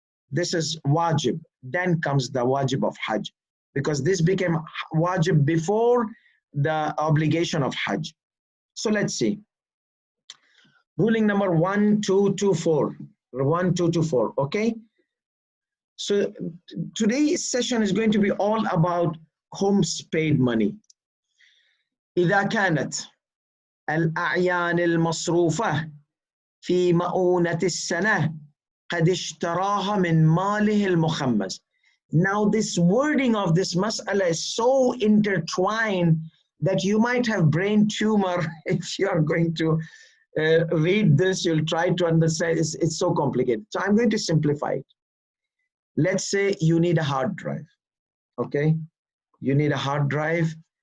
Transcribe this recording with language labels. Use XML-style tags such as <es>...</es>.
<en>This is wajib. Then comes the wajib of Hajj, because this became wajib before the obligation of Hajj. So let's see. Ruling number 1224. 1224. Okay. So today's session is going to be all about khums paid money.</en> <ar>إذا كانت الأعيان المصروفة في مؤونة السنة قد اشتراها من ماله المخمس.</ar> <en>Now this wording of this mas'ala is so intertwined that you might have brain tumor if you are going to read this. You'll try to understand. It's so complicated. So I'm going to simplify it. Let's say you need a hard drive. Okay, you need a hard drive.</en>